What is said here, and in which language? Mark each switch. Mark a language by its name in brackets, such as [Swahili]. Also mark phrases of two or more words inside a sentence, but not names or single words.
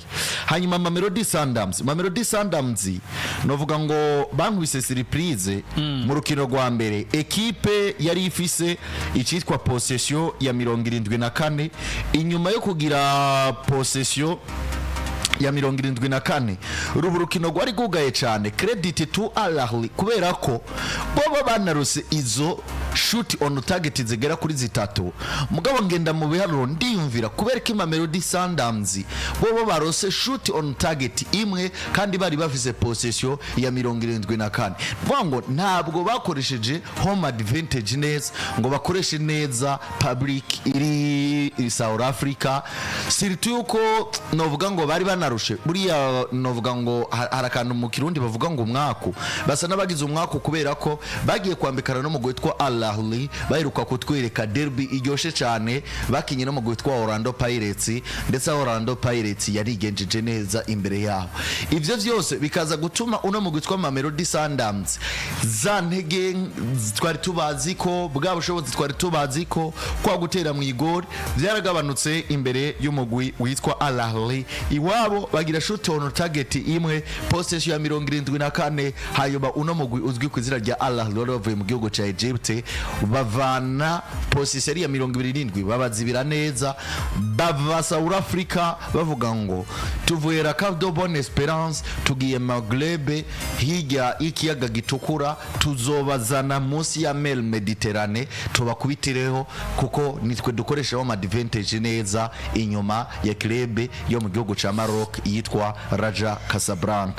[Rundi] Hanyuma Mamelody Sundowns novuga ngo bankubise surprise mu rukino rwa mbere. Ekipe yari ifise icitwa possession ya 74 inyuma yo kugira possession ya 74 urukino rwari gugaye cyane. [English] Credit to [Rundi] Al Ahly kubera ko bobo banarose izo [English] shoot on target [Rundi] zigera kuri zitatu. Mugabo ngenda mu biharuro ndiyumvira kubera ko Mamelody Sundowns bobo barose [English] shoot on target [Rundi] imwe kandi bari bafise possession ya 74. Ngo ntabwo bakoresheje [English] home advantage [Rundi] neza ngo bakoreshe neza public iri South Africa. Surtout yuko novuga ngo bari banarushe buriya novuga ngo harakantu mu Kirundi bavuga ngo umwaku basa nabagize umwaku kubera ko bagiye kwambikana no mu gwitwa Al Ahly baheruka kutwereka derby iryoshe cyane bakinye no mu gwitwa Orlando Pirates ndetse Orlando Pirates yarigenjeje neza imbere yabo. Ivyo vyose bikaza gutuma uno mu gwitwa Mamelody Sundowns za ntege twari tubazi ko bwa bushobozi twari tubazi ko kwa gutera mu igori byaragabanutse imbere y'umugwi witwa Al Ahly. Iwabo bagira shoot on target imwe possession ya 74. Hayoba uno mugwi uzwi ku izina rya Al Ahly bavuye mu gihugu ca Egypt bavana possession ya 27 babazibira neza bava South Africa bavuga ngo tuvuye la Cap de Bonne Esperance tugiye Maghreb hirya ikiyaga gitukura tuzobazana munsi ya Mer Mediterane tubakubitireho kuko nitwe dukoresha wa advantage neza inyuma ya club yo mu gihugu ca Maroc yitwa Raja Casablanca.